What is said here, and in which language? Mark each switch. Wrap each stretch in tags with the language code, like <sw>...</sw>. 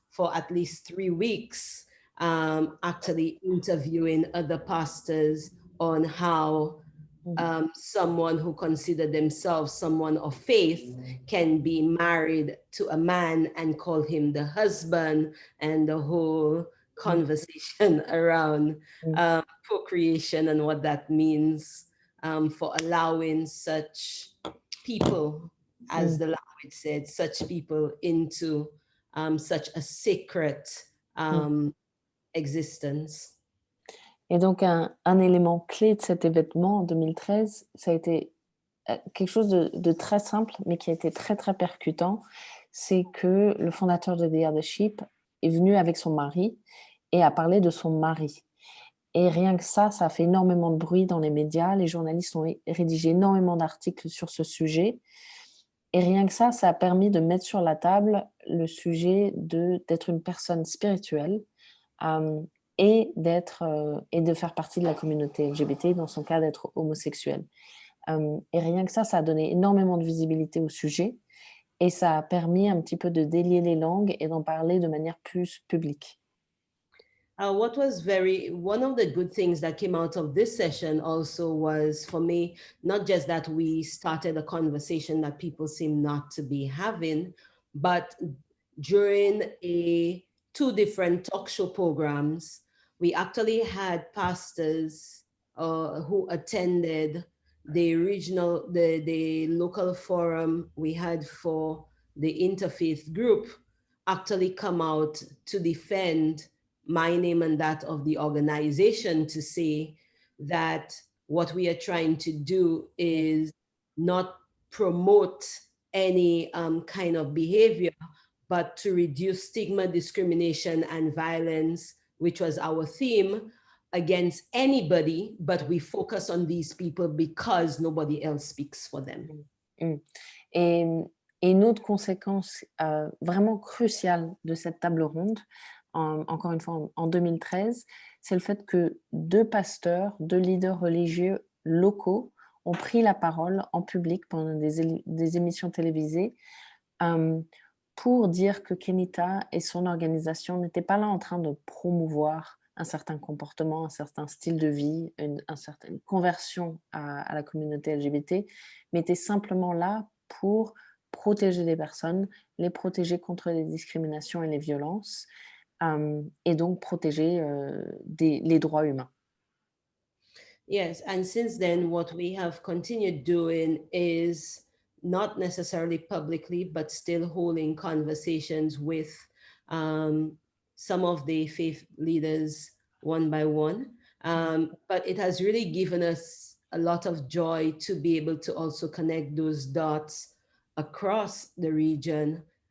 <en>for at least 3 weeks, actually interviewing other pastors on how someone who considered themselves someone of faith can be married to a man and call him the husband, and the whole conversation around procreation and what that means for allowing such people, as the language said, such people into such a sacred existence.</en> <fr>Et donc, un élément clé de cet événement en 2013, ça a été quelque chose de très simple, mais qui a été très, très percutant. C'est que le fondateur de The Other Sheep est venu avec son mari et a parlé de son mari. Et rien que ça a fait énormément de bruit dans les médias. Les journalistes ont rédigé énormément d'articles sur ce sujet. Et rien que ça a permis de mettre sur la table le sujet d'être une personne spirituelle et de faire partie de la communauté LGBT, dans son cas d'être homosexuel. Et rien que ça a donné énormément de visibilité au sujet et ça a permis un petit peu de délier les langues et d'en parler de manière plus publique.</fr> <en>What was one of the good things that came out of this session also was, for me, not just that we started a conversation that people seem not to be having, but during 2 different talk show programs, we actually had pastors who attended the local forum we had for the interfaith group actually come out to defend my name and that of the organization, to say that what we are trying to do is not promote any kind of behavior, but to reduce stigma, discrimination, and violence, which was our theme, against anybody, but we focus on these people because nobody else speaks for them.</en> <fr>Et une autre conséquence vraiment cruciale de cette table ronde, encore une fois en 2013, c'est le fait que 2 pasteurs, 2 leaders religieux locaux ont pris la parole en public pendant des émissions télévisées pour dire que Kenita et son organisation n'étaient pas là en train de promouvoir un certain comportement, un certain style de vie, une certaine conversion à la communauté LGBT, mais étaient simplement là pour protéger les personnes, les protéger contre les discriminations et les violences, et donc protéger les droits humains.</fr> <en>Yes, and since then, what we have continued doing is not necessarily publicly, but still holding conversations with some of the faith leaders one by one. But it has really given us a lot of joy to be able to also connect those dots across the region.</en>